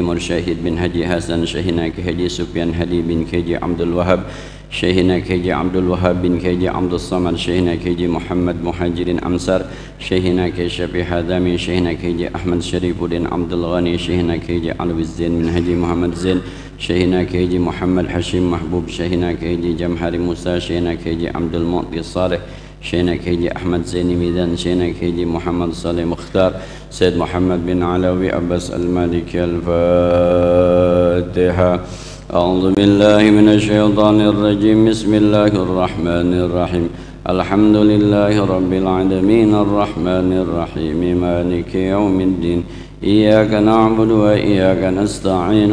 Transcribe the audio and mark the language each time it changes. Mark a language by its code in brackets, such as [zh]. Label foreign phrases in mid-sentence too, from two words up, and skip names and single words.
[ar] Mursyahid bin Haji Hasan, Syekhina Haji Sufyan Hadi bin Haji Abdul Wahab, Syekhina Haji Abdul Wahab bin Haji Abdul Samad, Syekhina Haji Muhammad Muhajirin Amsar, Syekhina Syafi Hadami, Syekhina Haji Ahmad Syarifuddin Abdul Ghani, Syekhina Haji Alwi Zain bin Haji Muhammad Zain, Syekhina Haji Muhammad Hashim Mahbub, Syekhina Haji Jamhari Musa, Syekhina Haji Abdul Mu'ti Saleh, Syekhina Haji Ahmad Zaini Midan, Syekhina Haji Muhammad Saleh Mukhtar, Sayyid Muhammad bin Alawi Abbas Al-Maliki. Al-Fatiha. أعوذ بالله من الشيطان الرجيم. بسم الله الرحمن الرحيم. الحمد لله رب العالمين الرحمن الرحيم مالك يوم الدين. إياك نعبد وإياك نستعين.